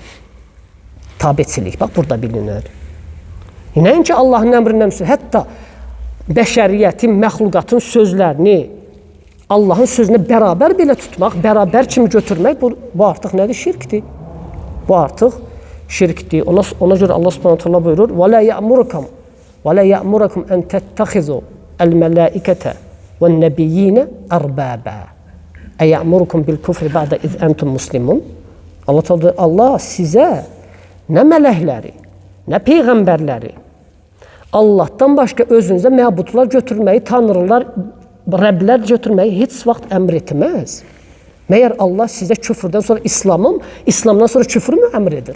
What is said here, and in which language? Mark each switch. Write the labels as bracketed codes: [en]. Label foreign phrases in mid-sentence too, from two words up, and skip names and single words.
[az] Tabiçilik, bax, burada bilinir. Nəinki Allahın əmrindən üstün, hətta bəşəriyyətin, məxluqatın sözlərini Allahın sözünə bərabər belə tutmaq, bərabər kimi götürmək, bu artıq nədir? Şirkdir. Bu artıq şirkdir. Ona görə Allah Subhanahu taala buyurur: [ar] "ولا يأمركم أن تتخذوا الملائكة والنبيين أربابا. أيأمركم بالكفر بعد إذ أنتم مسلمون." [az] Allah sizə nə mələkləri, nə peyğəmbərləri Allahdan başqa özünüzə məbudlar götürməyi, tanrılar, rəblər götürməyi heç vaxt əmr etməz. Məyər Allah sizə küfrdən sonra İslamdan sonra küfrü mü əmr edir?